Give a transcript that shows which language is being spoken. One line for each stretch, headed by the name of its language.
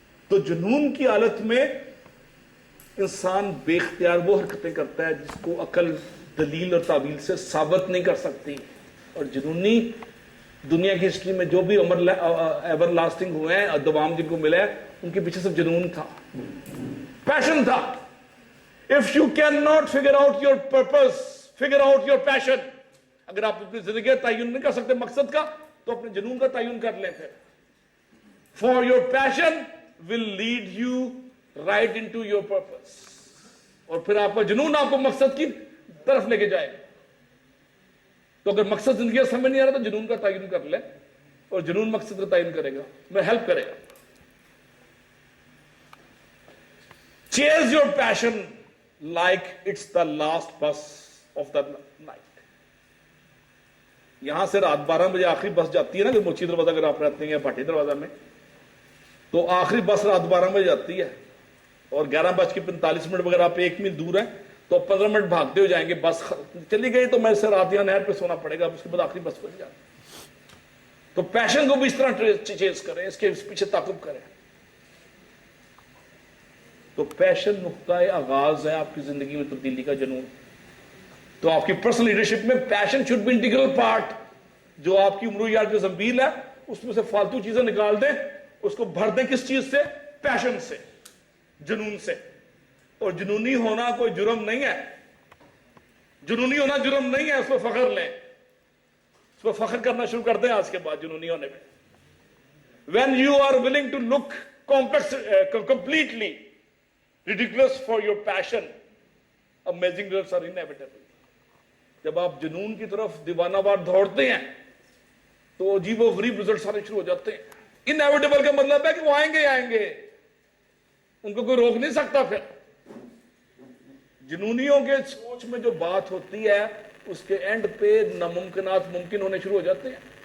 Urdu: تو جنون کی حالت میں انسان بے اختیار وہ حرکتیں کرتا ہے جس کو عقل، دلیل اور تعویل سے ثابت نہیں کر سکتی. اور جنونی دنیا کی ہسٹری میں جو بھی ایور لاسٹنگ ہوئے ہیں، دوام جن کو ملا ہے، ان کے پیچھے صرف جنون تھا، پیشن تھا.
English: If you cannot figure out your purpose, figure out your passion.
Urdu: اگر آپ اپنی زندگی کا تعین نہیں کر سکتے مقصد کا، تو اپنے جنون کا تعین کر لیں پھر.
English: For your passion will lead you right into your purpose.
Urdu: اور پھر آپ کا جنون آپ کو مقصد کی طرف لے کے جائے گا. تو اگر مقصد زندگی کا سمجھ نہیں آ رہا تو جنون کا تعین کر لیں، اور جنون مقصد کا تعین کرے گا، میں ہیلپ کرے گا.
English: Chase your passion like it's the last bus of the night.
Urdu: یہاں سے رات 12 بجے آخری بس جاتی ہے نا، کہ موچی دروازہ اگر آپ رہتے ہیں یا بھاٹی دروازہ میں، تو آخری بس رات 12 بجے جاتی ہے، اور 11:45 اگر آپ 1 میل دور ہیں تو 15 منٹ بھاگتے ہو جائیں گے. بس چلی گئی تو میں سے رات یہاں نہر پہ سونا پڑے گا، اس کے بعد آخری بس پہ جانا. تو پیشن کو بھی اس طرح چیز کریں، اس کے پیچھے تعاقب کریں. تو پیشن نقطۂ آغاز ہے آپ کی زندگی میں تبدیلی کا جنون. تو آپ کی پرسنل لیڈرشپ میں
English: Passion should be integral part.
Urdu: جو آپ کی عمرویات کی زنبیل ہے اس میں سے فالتو چیزیں نکال دیں، اس کو بھر دیں کس چیز سے؟ پیشن سے، جنون سے. اور جنونی ہونا کوئی جرم نہیں ہے، جنونی ہونا جرم نہیں ہے، اس پہ فخر لیں، اس پہ فخر کرنا شروع کر دیں آج کے بعد جنونی ہونے میں.
English: When you are willing to look completely ridiculous for your passion, amazing results are inevitable.
Urdu: جب آپ جنون کی طرف دیوانہ وار دوڑتے ہیں تو عجیب و غریب رزلٹس آنے شروع ہو جاتے ہیں. انیویٹیبل کا مطلب ہے کہ وہ آئیں گے آئیں گے، ان کو کوئی روک نہیں سکتا. پھر جنونیوں کے سوچ میں جو بات ہوتی ہے اس کے اینڈ پہ ناممکنات ممکن ہونے شروع ہو جاتے ہیں.